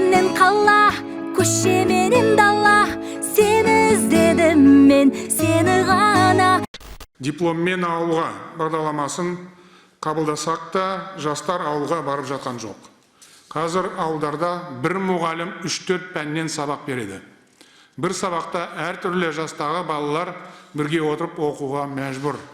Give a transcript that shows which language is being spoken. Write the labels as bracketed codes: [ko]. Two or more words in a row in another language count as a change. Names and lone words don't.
[kk] менен кала, көше менен дала, сени издедим мен, сени гана. Дипломмен ауылға бағдарламасын қабылдасақ та, жастар ауылға барып жатқан жоқ. Қазір ауылдарда бір мұғалім 3-4 пәннен сабақ береді. Бір сабақта әртүрлі жастағы балалар бірге отырып оқуға мәжбүр.